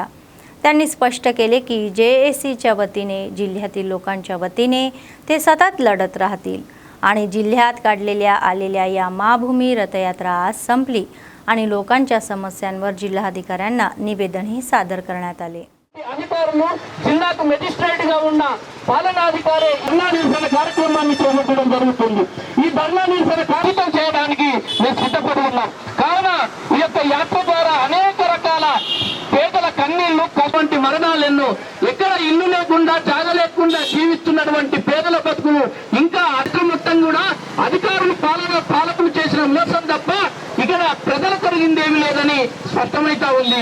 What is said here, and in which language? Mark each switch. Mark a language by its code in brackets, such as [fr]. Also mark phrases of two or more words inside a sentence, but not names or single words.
[mr] त्यांनी स्पष्ट केले की JSCच्या वतीने जिल्ह्यातील लोकांच्या वतीने ते सतत लढत राहतील आणि जिल्ह्यात काढलेल्या आलेल्या या माभूमी रथयात्रा आज संपली आणि लोकांच्या समस्यांवर जिल्हाधिकाऱ्यांना निवेदनही सादर करण्यात आले. [te] అధికారులు జిల్లాకు మెజిస్ట్రేట్ గా ఉన్న పాలనాధికారి ధర్నా నిరసన కార్యక్రమాన్ని చేపట్టడం జరుగుతుంది. ఈ ధర్నా నిరసన కార్యక్రమం చేయడానికి మేము సిద్ధపడి ఉన్నాం. కావున ఈ యొక్క యాత్ర ద్వారా అనేక రకాల పేదల కన్నీళ్లు అటువంటి మరణాలెన్నో ఎక్కడ ఇల్లు లేకుండా జాగ లేకుండా జీవిస్తున్నటువంటి పేదల బతుకులు ఇంకా మొత్తం కూడా అధికారులు పాలకులు చేసిన మోసం తప్ప ఇక్కడ ప్రజలు కలిగిందేమీ లేదని స్పష్టమైతా ఉంది.